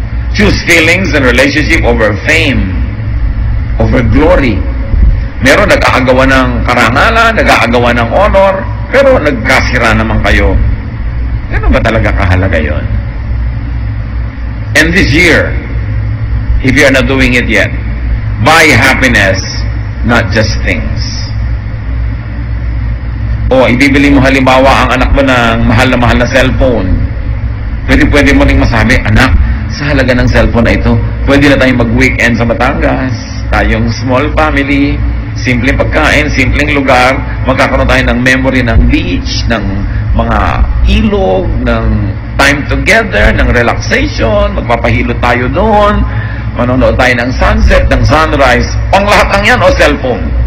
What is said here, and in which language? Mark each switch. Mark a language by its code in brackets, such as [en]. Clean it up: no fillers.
[en] Choose feelings and relationship over fame, over glory. [tl] Meron nag-aagawa ng karangalan, nag-aagawa ng honor, pero nagkasira naman kayo. Ano ba talaga kahalaga yon? [en] And this year, if you are not doing it yet, buy happiness, not just things. [tl] O ibibili mo halimbawa ang anak mo ng mahal na cellphone. Pwede mo rin masabi, anak, sa halaga ng cellphone na ito, pwede na tayong mag-weekend sa Batangas. Tayong small family, simpleng pagkain, simpleng lugar, magkakaroon tayo ng memory ng beach, ng mga ilog, ng [en] time together, [tl] ng relaxation, magpapahilot tayo doon, manonood tayo ng sunset, ng sunrise, pang lahat ang yan o cellphone.